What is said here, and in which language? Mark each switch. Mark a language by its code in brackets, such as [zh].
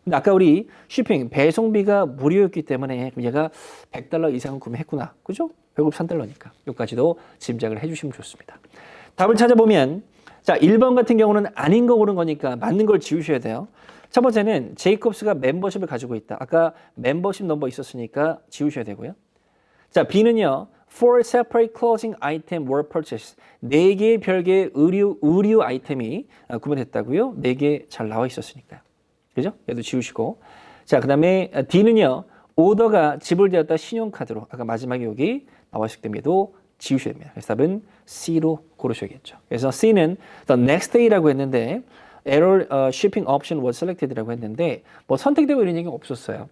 [ko] 근데 아까 우리 쇼핑 배송비가 무료였기 때문에 얘가 $100 이상 구매했구나. 그죠? 배급 $3니까. 여기까지도 짐작을 해주시면 좋습니다. 답을 찾아보면 자 1번 같은 경우는 아닌 거 고른 거니까 맞는 걸 지우셔야 돼요. 첫 번째는 제이콥스가 멤버십을 가지고 있다. 아까 멤버십 넘버 있었으니까 지우셔야 되고요. 자 B는요. [en] Four separate clothing item were purchased. [ko] 4개의 별개의 의류 아이템이 구매됐다고요. 4개 잘 나와 있었으니까요. 그죠? 얘도 지우시고. 자, 그 다음에 D는요. 오더가 지불되었다 신용카드로. 아까 마지막에 여기 나와 있기 때문에도 지우셔야 됩니다. 그래서 답은 C로 고르셔야겠죠. 그래서 C는 [en] the next day [ko] 라고 했는데 [en] error shipping option was selected [ko] 라고 했는데 뭐 선택되고 이런 얘기가 없었어요.